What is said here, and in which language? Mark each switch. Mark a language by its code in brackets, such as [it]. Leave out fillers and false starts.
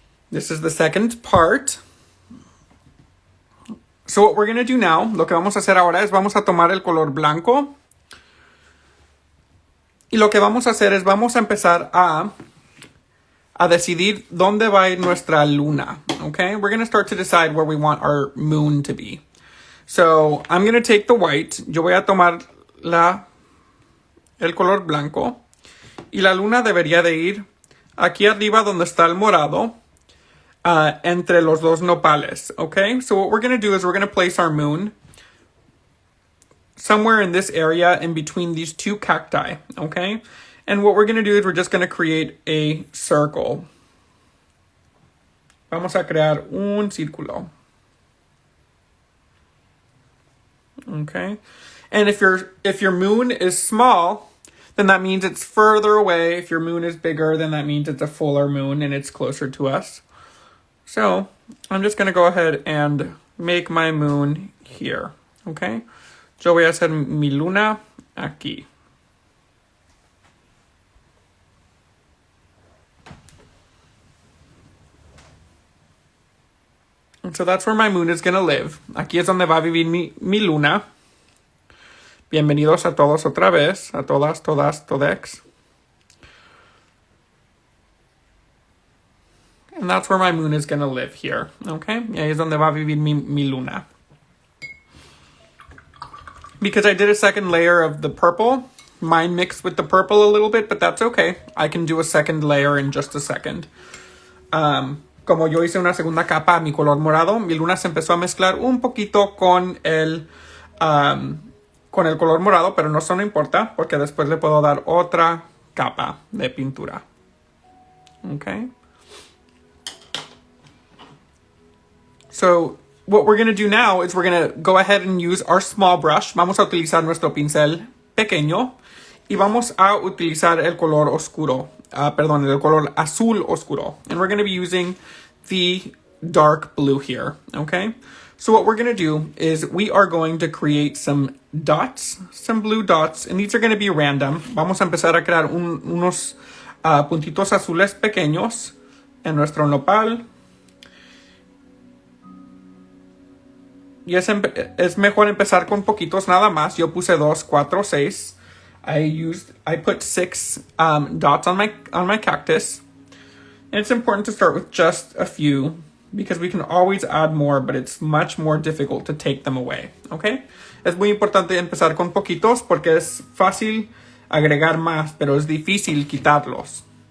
[en] This is the second part. So what we're going to do now, [es] lo que vamos a hacer ahora es vamos a tomar el color blanco. Y lo que vamos a hacer es vamos a empezar a decidir dónde va a ir nuestra luna. [en] Okay? We're going to start to decide where we want our moon to be. So I'm going to take the white. [es] Yo voy a tomar el color blanco. Y la luna debería de ir aquí arriba donde está el morado. Entre los dos nopales. Okay? [en] So what we're going to do is we're going to place our moon somewhere in this area in between these two cacti. Okay? And what we're going to do is we're just going to create a circle. [es] Vamos a crear un círculo. [en] Okay? And if your moon is small, then that means it's further away. If your moon is bigger, then that means it's a fuller moon and it's closer to us. So I'm just going to go ahead and make my moon here. Okay? [es] Yo voy a hacer mi luna aquí. [en] And so that's where my moon is going to live. [es] Aquí es donde va a vivir mi luna. Bienvenidos a todos otra vez. A todas, todex. [en] And that's where my moon is going to live here. Okay? [es] Y ahí es donde va a vivir mi luna. [en] Because I did a second layer of the purple, mine mixed with the purple a little bit, but that's okay. I can do a second layer in just a second. [es] Como yo hice una segunda capa a mi color morado, mi luna se empezó a mezclar un poquito con el color morado, pero no importa, porque después le puedo dar otra capa de pintura. [en] Okay? So what we're going to do now is we're going to go ahead and use our small brush. [es] Vamos a utilizar nuestro pincel pequeño y vamos a utilizar el color oscuro. El color azul oscuro. [en] And we're going to be using the dark blue here. Okay? So what we're going to do is we are going to create some dots, some blue dots, and these are going to be random. [es] Vamos a empezar a crear unos puntitos azules pequeños en nuestro nopal. Y es mejor empezar con poquitos nada más. Yo puse 2, 4, 6. [en] I put 6 dots on my cactus. And it's important to start with just a few because we can always add more, but it's much more difficult to take them away. Okay? [es] Es muy importante empezar con poquitos porque es fácil agregar más, pero es difícil quitarlos.